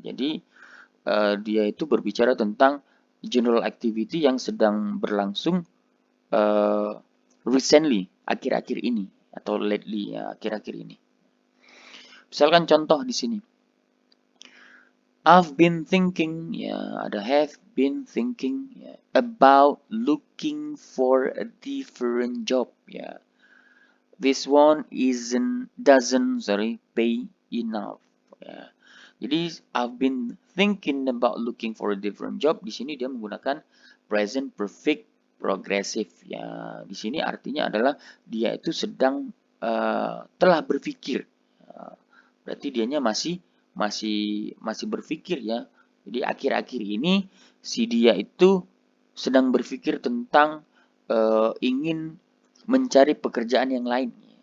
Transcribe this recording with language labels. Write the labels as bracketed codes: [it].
[id] Jadi dia itu berbicara tentang general activity yang sedang berlangsung recently, akhir-akhir ini, atau lately ya, akhir-akhir ini. Misalkan contoh di sini. [en] I've been thinking, ya ada have been thinking ya, about looking for a different job ya. This one doesn't pay enough ya. Jadi I've been thinking about looking for a different job. [id] Di sini dia menggunakan present perfect progressive ya. Di sini artinya adalah dia itu sedang telah berpikir. Berarti dianya masih berpikir ya. Jadi akhir-akhir ini si dia itu sedang berpikir tentang ingin mencari pekerjaan yang lain.